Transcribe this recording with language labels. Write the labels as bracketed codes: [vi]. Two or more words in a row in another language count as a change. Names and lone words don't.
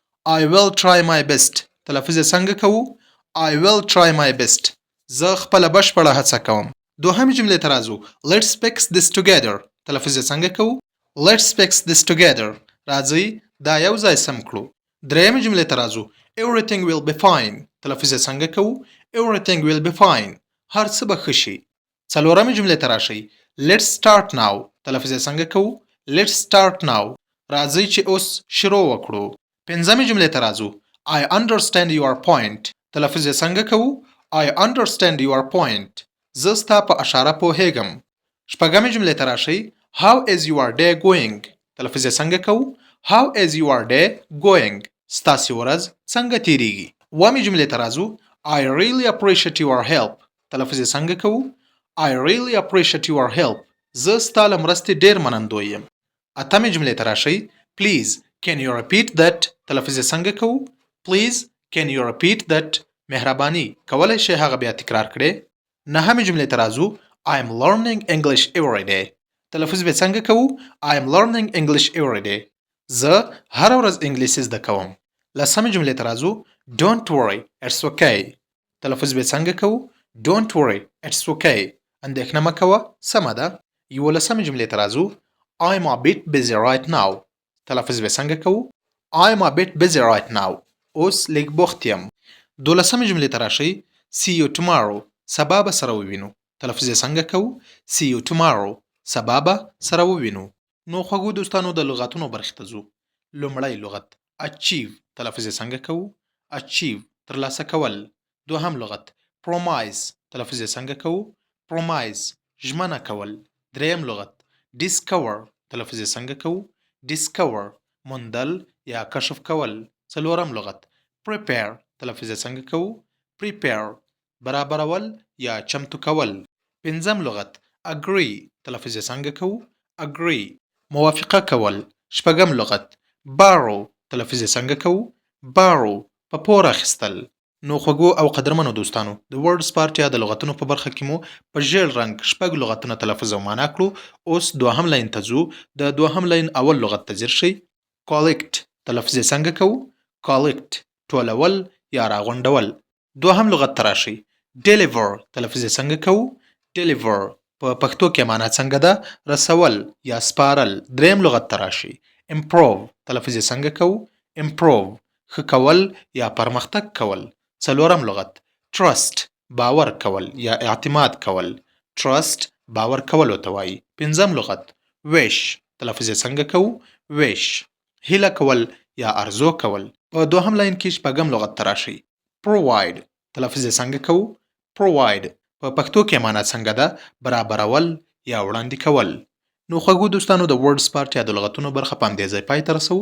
[en] I will try my best. [ps] تلفظ یې څنګه کوو؟ [en] I will try my best. [ps] زه خپله بشپړه هڅه کوم. دوهمې جملې ته راځو. [en] Let's fix this together. [ps] تلفظ یې څنګه کوو؟ [en] Let's fix this together. [ps] راځئ دا یو ځای سم کړو. درېیمې جملې ته راځو. [en] Everything will be fine. [ps] تلفظ یې څنګه کوو؟ [en] Everything will be fine. [ps] هر څه به ښه شي. څلورمې جملې ته راشئ. [en] Let's start now. [ps] تلفظ یې څنګه کوو؟ [en] Let's start now. [ps] راځئ چې اوس شروع وکړو. پنځمې جملې ته راځو. [en] I understand your point. [ps] تلفظ یې څنګه کوو؟ [en] I understand your point. [ps] زه ستا په اشاره پوهیږم. شپږمې جملې ته راشئ. [en] How is your day going? [ps] تلفظ یې څنګه کوو؟ [en] How is your day going? [ps] ستاسې ورځ څنګه تیریږي؟ اوومې جملې ته راځو. [en] I really appreciate your help. [ps] تلفظ یې څنګه کوو؟ [en] I really appreciate your help. [ps] زه ستا له مرستې ډېر منندوی یم. اتمې جملې ته راشئ. [en] Please can you repeat that? [ps] تلفظ یې څنګه کوو؟ [en] Please can you repeat that? [ps] مهرباني کولی شئ هغه بیا تکرار کړئ. نهمې جملې ته راځو. [en] I am learning English every day. [ps] تلفظ به څنګه کوو؟ [en] I am learning English every day. [ps] زه هر ورځ انګلیسي زده کوم. لسمې جملې ته راځو. [en] Don't worry, it's okay. [ps] تلفظ به څنګه کوو؟ [en] Don't worry, it's okay. [ps] اندېښنه مه کوه، سمه ده. یولسمې جملې ته راځو. [en] I'm a bit busy right now. [ps] تلفظ به څنګه کوو؟ [en] I'm a bit busy right now. [ps] اوس لږ بوخت یم. دولسمې جملې ته راشئ. [en] See you tomorrow. [ps] سبا به سره ووینو. تلفظ یې څنګه کوو؟ [en] See you tomorrow. [ps] سبا به سره ووینو. نو خوږو دوستانو د لغتونو برخې ته ځو. لومړی لغت achieve. تلفظ یې څنګه کوو؟ achieve ترلاسه کول. دوهم لغت promise. تلفظ یې څنګه کوو؟ promise ژمنه کول. دریم لغت discover. تلفظ یې څنګه کوو؟ discover موندل یا کشف کول. څلورم لغت prepare. تلفظ یې څنګه کوو؟ prepare برابرول یا چمتو کول. پنځم لغت agree. تلفظ یې څنګه کوو؟ agree موافقه کول. شپږم لغت borrow. تلفظ یې څنګه کوو؟ borrow په پور اخیستل. نو خوږو او قدرمنو دوستانو د [en] words part یا [ps] د لغتونو په برخه کې مو په ژیړ رنګ شپږ لغتونه تلفظ او معنا کړو. اوس دوهم لاین ته ځو. د دوهم لاین اول لغت ته ځیر شئ. collect. تلفظ یې څنګه کوو؟ collect ټولول یا راغونډول. دوهم لغت ته راشئ. deliver. تلفظ یې څنګه کوو؟ deliver په پښتو کې معنا څنګه ده؟ رسول یا سپارل. دریم لغت ته راشئ. improve. تلفظ یې څنګه کوو؟ improve ښه کول یا پرمختګ کول. څلورم لغت trust باور کول یا اعتماد کول. trust باور کولو ته وایي. پنځم لغت wish. تلفظ یې څنګه کوو؟ wish هیله کول یا ارزو کول. په دوهم لاین کې شپږم لغت ته راشئ. provide. تلفظ یې څنګه کوو؟ provide په پښتو کې معنا څنګه ده؟ برابرول یا وړاندې کول. نو خوږو دوستانو د [en] words part [ps] یا د لغتونو برخه په همدې ځای پای ته رسوو.